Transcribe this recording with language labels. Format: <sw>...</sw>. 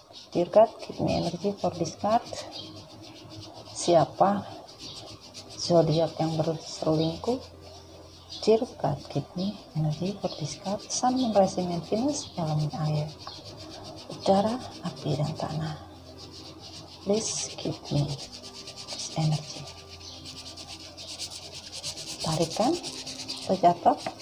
<en>Dear God, give me energy for this card.</en> <id>Siapa zodiak yang berselingkuh?</id> <en>Dear God, give me energy for this card. Sun, Moon, Rising, and Venus,</en> <id>elemen air, udara, api, dan tanah.</id> <en>Please give me this energy.</en> <id>Tarikan atau jatuh?</id>